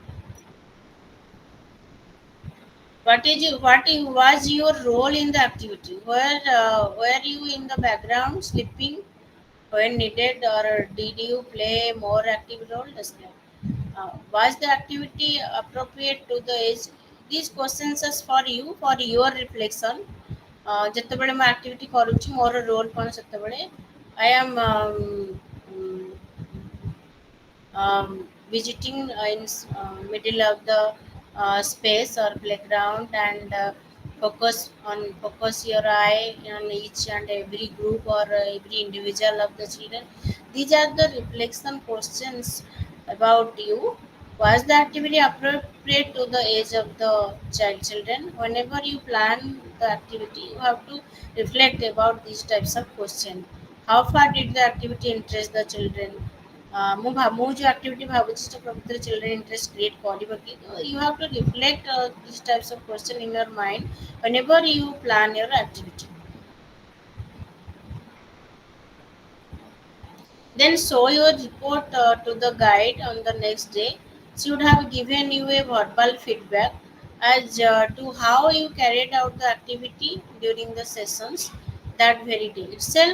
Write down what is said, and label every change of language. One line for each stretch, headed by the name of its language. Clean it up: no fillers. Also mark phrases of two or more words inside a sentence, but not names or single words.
English: Was your role in the activity? Were you in the background sleeping when needed, or did you play more active role? Describe. Was the activity appropriate to the age? These questions are for you for your reflection.
Odia: ଯେତେବେଳେ ମୁଁ activity କରୁଛି ମୋର role କ'ଣ ସେତେବେଳେ
English: I am visiting in middle of the space or playground, and focus your eye on each and every group or every individual of the children. These are the reflection questions about you. Was the activity appropriate to the age of the children? Whenever you plan the activity you have to reflect about these types of questions. How far did the activity interest the children?
Odia: ମୁଁ ଯେଉଁ ଆକ୍ଟିଭିଟି ଭାବୁଛି ସେଟା ପ୍ରକୃତରେ
English: children interest create
Odia: କରିବ କି?
English: you have to reflect this types of question in your mind whenever you plan your activity. Then show your report to the guide on the next day. She would have given you a verbal feedback as to how you carried out the activity during the sessions that very day itself.